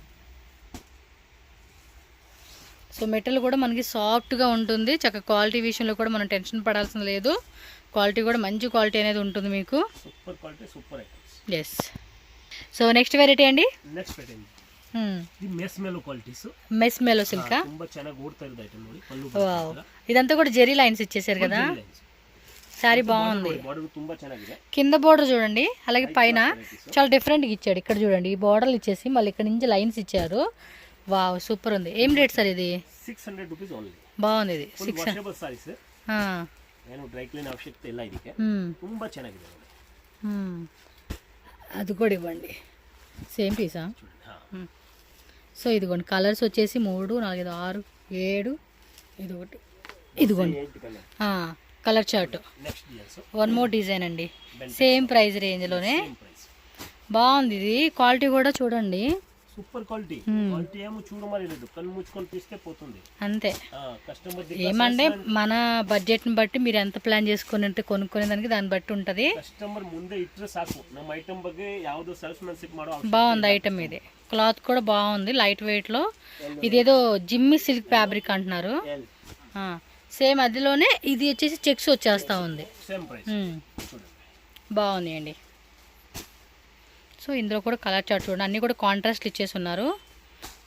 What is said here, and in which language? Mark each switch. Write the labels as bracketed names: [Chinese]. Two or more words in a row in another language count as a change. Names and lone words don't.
[English] so material [Telugu] కూడా మనకి సాఫ్ట్గా ఉంటుంది. చక్కగా క్వాలిటీ విషయంలో కూడా మనం టెన్షన్ పడాల్సిన లేదు. క్వాలిటీ కూడా మంచి క్వాలిటీ అనేది ఉంటుంది మీకు. ఎస్. సో [English] next variety [Telugu] అండి. [English] next variety mess mellow qualities. mess mellow silk [Kannada] ತುಂಬಾ ಚೆನ್ನಾಗಿ ಓಡ್ತಾ ಇರೋದು ಐಟಮ್ ನೋಡಿ. [Telugu] వావ్, ఇదంతా కూడా జెరీ లైన్స్ ఇచ్చేసారు కదా. సారీ బాగుంది, [Kannada] బార్డర్ ತುಂಬಾ ಚೆನ್ನಾಗಿದೆ. [Telugu] కింద బోర్డర్ చూడండి, అలాగే పైన చాలా డిఫరెంట్గా ఇచ్చాడు. ఇక్కడ చూడండి ఈ బోర్డర్లు ఇచ్చేసి మళ్ళీ ఇక్కడ నుంచి లైన్స్ ఇచ్చారు. వావ్ సూపర్ ఉంది. ఏం రేట్ సార్ ఇది? [English] 600 rupees only. [Telugu] బాగుంది ఇది. [Kannada] 600 సారీస్. నేను [English] dry clean [Kannada] ಅವಶ್ಯಕತೆ ಇಲ್ಲ ಇದಕ್ಕೆ. ತುಂಬಾ ಚೆನ್ನಾಗಿದೆ. [Telugu] అది కూడా ఇవ్వండి. సేమ్ పీసా? సో ఇదిగోండి కలర్స్ వచ్చేసి 3, 4, 5, 6, 7. ఇది ఒకటి, ఇదిగోండి [English] colour chart. one more design [Telugu] అండి, [English] same price [Telugu] రేంజ్లోనే. బాగుంది ఇది. క్వాలిటీ కూడా చూడండి [English] super quality. [Telugu] క్వాలిటీ ఏమో చూడమని లేదు, కళ్ళు ముచ్చుకొని తీస్తే పోతుంది అంతే. కస్టమర్ ఏమంటే మన బడ్జెట్ని బట్టి మీరు ఎంత ప్లాన్ చేసుకుని ఉంటే కొనుక్కునే దానికి దాన్ని బట్టి ఉంటుంది. [Kannada] ಕಸ್ಟಮರ್ ಮುಂದೆ ಇಟ್ರೆ ಸಾಕು. ನಮ್ಮ ఐటమ్ ಬಗ್ಗೆ ಯಾವುದು ಸೇಲ್ಸ್‌ಮನ್‌ಶಿಪ್ ಮಾಡೋ. [Telugu] బాగుంది ఐటమ్ ఇది. క్లాత్ కూడా బాగుంది, [English] light weight. [Telugu] ఇదేదో జిమ్మి [English] silk fabric [Telugu] అంటున్నారు. సేమ్ అదిలోనే ఇది వచ్చేసి చెక్స్ వచ్చేస్తూ ఉంది. [English] same price. [Telugu] బాగుంది అండి. సో ఇందులో కూడా [English] colour chart [Telugu] చూడండి, అన్నీ కూడా కాంట్రాస్ట్ ఇచ్చేసి ఉన్నారు.